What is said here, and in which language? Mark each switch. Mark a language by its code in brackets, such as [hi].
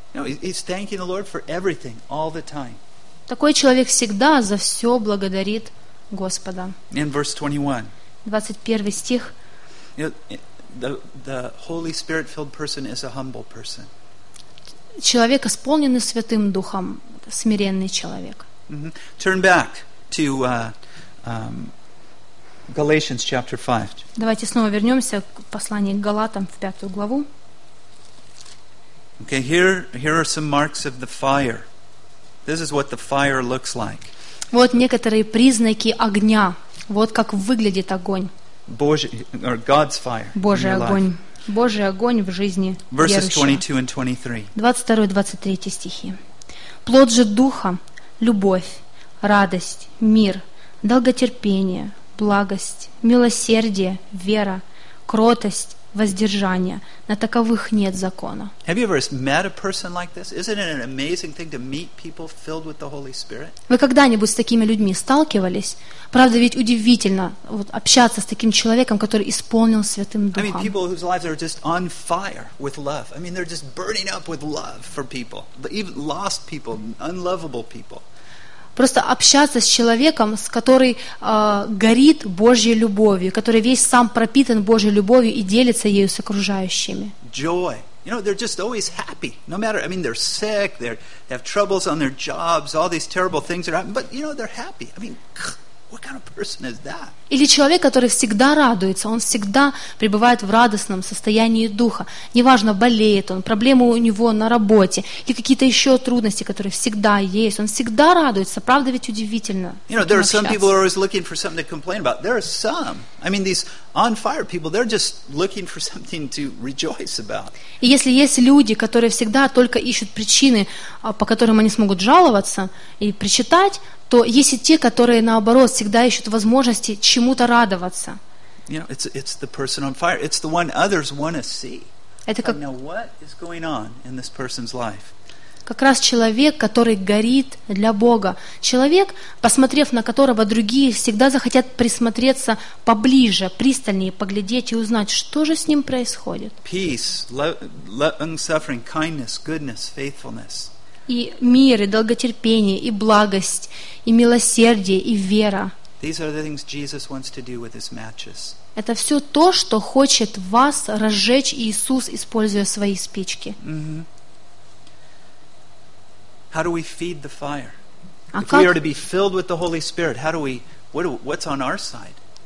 [en] No, he's thanking the Lord for everything, all the time. [ru] Такой человек всегда за все благодарит Господа. [en] In verse 21. [ru] 21 стих. [en] You know, the Holy Spirit-filled person is a humble person. [ru] Человек, исполненный Святым Духом, смиренный человек. [en] Mm-hmm. Turn back to Galatians chapter 5. [ru] Давайте снова вернемся к посланию к Галатам в пятую главу. [en] Okay, here are some marks of the fire. This is what the fire looks like. [ru] Вот некоторые признаки огня. Вот как выглядит огонь. Божий, [en] or God's fire. [ru] Божий огонь. Божий огонь в жизни верующего. [en] Verses 22 and 23. [ru] 22-23 стихи. Плод же Духа — любовь, радость, мир, долготерпение, благость, милосердие, вера, кротость, воздержание. На таковых нет закона. [en] Have you ever met a person like this? Isn't it an amazing thing to meet people filled with the Holy Spirit? [ru] Вы когда-нибудь с такими людьми сталкивались? Правда, ведь удивительно вот, общаться с таким человеком, который исполнен Святым Духом. [en] I mean, people whose lives are just on fire with love. I mean, they're just burning up with love for people. Even lost people, unlovable people. [ru] Просто общаться с человеком, с который горит Божьей любовью, который весь сам пропитан Божьей любовью и делится ею с окружающими. [en] Joy. You know, they're just always happy. No matter, I mean, they're sick, they have troubles on their jobs, all these terrible things are happening, but, you know, they're happy. I mean, What kind of person is that? [ru] Или человек, который всегда радуется, он всегда пребывает в радостном состоянии духа. Неважно, болеет он, проблемы у него на работе или какие-то еще трудности, которые всегда есть. Он всегда радуется. Правда ведь удивительно. [en] You know, there are some people who are always looking for something to complain about. There are some. I mean, these on fire people, they're just looking for something to rejoice about. [ru] И если есть люди, которые всегда только ищут причины, по которым они смогут жаловаться и причитать, то есть и те, которые, наоборот, всегда ищут возможности чему-то радоваться. [en] You know, it's the person on fire. It's the one others want to see. [ru] Это как... [en] Now, what is going on in this person's life? [ru] Как раз человек, который горит для Бога. Человек, посмотрев на которого другие всегда захотят присмотреться поближе, пристальнее, поглядеть и узнать, что же с ним происходит. [en] Peace, long-suffering, kindness, goodness, faithfulness. [ru] И мир, и долготерпение, и благость, и милосердие, и вера. [en] These are the things Jesus wants to do with his matches. [ru] Это все то, что хочет вас разжечь Иисус, используя свои спички. Mm-hmm. [en] How do we feed the fire? If we are to be filled with the Holy Spirit, what's on our side?